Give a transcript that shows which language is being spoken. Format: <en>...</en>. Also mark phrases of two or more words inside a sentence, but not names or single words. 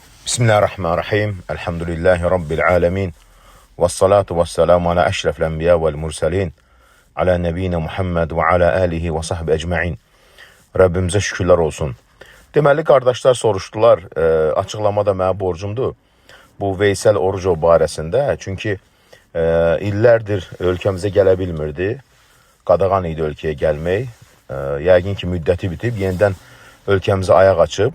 <ar>بسم الله الرحمن الرحيم. الحمد لله رب العالمين. والصلاة والسلام على أشرف الأنبياء والمرسلين. على نبينا محمد وعلى آله وصحبه أجمعين.</ar> <tr>Rabbimize şükürler olsun.</tr> <az>Deməli, qardaşlar soruşdular, açıqlamada mənə borcumdur bu Veysel Orucov barəsində. Çünki illərdir ölkəmizə gələ bilmirdi. Qadağan idi ölkəyə gəlmək. Yəqin ki, müddəti bitib, yenidən ölkəmizə ayaq açıb.</az>